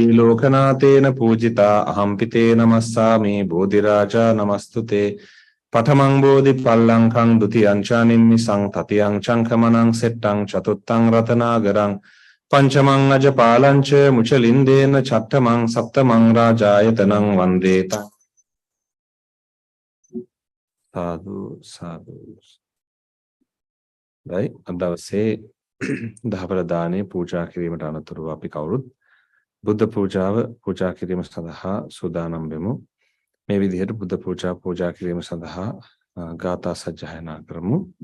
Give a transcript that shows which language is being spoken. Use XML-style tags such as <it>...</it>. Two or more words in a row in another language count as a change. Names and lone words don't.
<pi>ලෝකනාතේන පූජිතා අහම්පිතේ නමස්සාමි බෝධිරාජා නමස්තුතේ Patamang bodhi pallankang dutiyancha nimmisang tatiyang changkamanang settang chatutang ratanagarang panchamang ajapalancha muchalindena chattamang saptamang rajayatanang vandeta. Sadhu, sadhu.</pi> <si>Baik, අද දවසේ දහවල දානේ පූජා කිරීමට අනතුරුව අපි කවුරුත් බුද්ධ පූජාව පූජා කිරීම සඳහා සූදානම් වෙමු. මේ විදිහට බුද්ධ පූජා කිරීම සඳහා ගාථා සජ්ජායනා කරමු.</si>